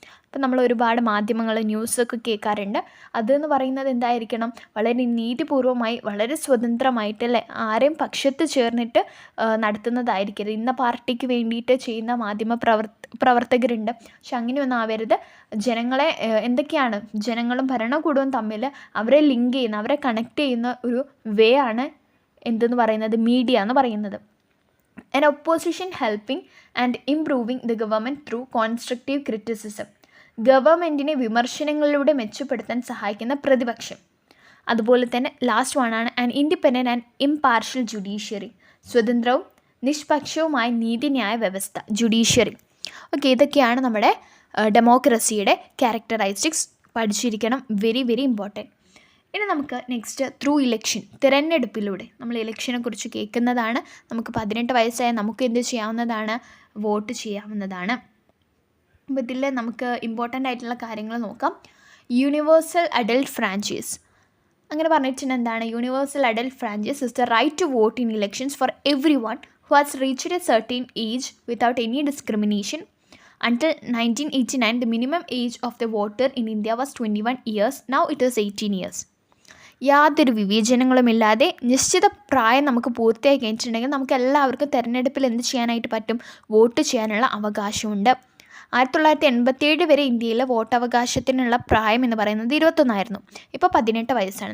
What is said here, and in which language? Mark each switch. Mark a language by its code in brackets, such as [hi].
[ml] ഇപ്പം നമ്മൾ ഒരുപാട് മാധ്യമങ്ങൾ ന്യൂസൊക്കെ കേൾക്കാറുണ്ട്. അതെന്ന് പറയുന്നത് എന്തായിരിക്കണം, വളരെ നീതിപൂർവമായി വളരെ സ്വതന്ത്രമായിട്ടല്ലേ, ആരെയും പക്ഷത്ത് ചേർന്നിട്ട് നടത്തുന്നതായിരിക്കരുത്. ഇന്ന പാർട്ടിക്ക് വേണ്ടിയിട്ട് ചെയ്യുന്ന പ്രവർത്തകരുണ്ട്, പക്ഷെ അങ്ങനെയൊന്നും ആവരുത്. ജനങ്ങളെ എന്തൊക്കെയാണ്, ജനങ്ങളും ഭരണകൂടവും തമ്മിൽ അവരെ ലിങ്ക് ചെയ്യുന്ന, അവരെ കണക്ട് ചെയ്യുന്ന ഒരു വേ ആണ് എന്തെന്ന് പറയുന്നത്, മീഡിയ എന്ന് പറയുന്നത്. [en] An opposition helping and improving the government through constructive criticism. [ml] ഗവൺമെൻറ്റിനെ വിമർശനങ്ങളിലൂടെ മെച്ചപ്പെടുത്താൻ സഹായിക്കുന്ന പ്രതിപക്ഷം. അതുപോലെ തന്നെ last വണ്ണാണ് [en] An independent and impartial judiciary. [ml] സ്വതന്ത്രവും നിഷ്പക്ഷവുമായ നീതിന്യായ വ്യവസ്ഥ, ജുഡീഷ്യറി. ഓക്കെ, ഇതൊക്കെയാണ് നമ്മുടെ ഡെമോക്രസിയുടെ ക്യാരക്ടറൈസ്റ്റിക്സ്. പഠിച്ചിരിക്കണം, [en] Very very important. [ml] ഇനി നമുക്ക് [en] next through election, [ml] തിരഞ്ഞെടുപ്പിലൂടെ. നമ്മൾ ഇലക്ഷനെ കുറിച്ച് കേൾക്കുന്നതാണ്. നമുക്ക് 18 വയസ്സായ നമുക്ക് എന്ത് ചെയ്യാവുന്നതാണ്, വോട്ട് ചെയ്യാവുന്നതാണ്. അപ്പോൾ ഇതിൽ നമുക്ക് ഇമ്പോർട്ടൻ്റ് ആയിട്ടുള്ള കാര്യങ്ങൾ നോക്കാം. Universal adult franchise. അങ്ങനെ പറഞ്ഞിട്ടുണ്ട് എന്താണ്, [en] Universal adult franchise is the right to vote in elections for everyone who has reached a certain age without any discrimination. Until 1989, the minimum age of the voter in India was 21 years. Now it is 18 years. [ml] യാതൊരു വിവേചനങ്ങളുമില്ലാതെ നിശ്ചിത പ്രായം നമുക്ക് പൂർത്തിയായി കഴിഞ്ഞിട്ടുണ്ടെങ്കിൽ നമുക്ക് എല്ലാവർക്കും തിരഞ്ഞെടുപ്പിൽ എന്ത് ചെയ്യാനായിട്ട് പറ്റും, വോട്ട് ചെയ്യാനുള്ള അവകാശമുണ്ട്. 1987 വരെ ഇന്ത്യയിലെ വോട്ടവകാശത്തിനുള്ള പ്രായം എന്ന് പറയുന്നത് 21 ഇപ്പോൾ 18 വയസ്സാണ്.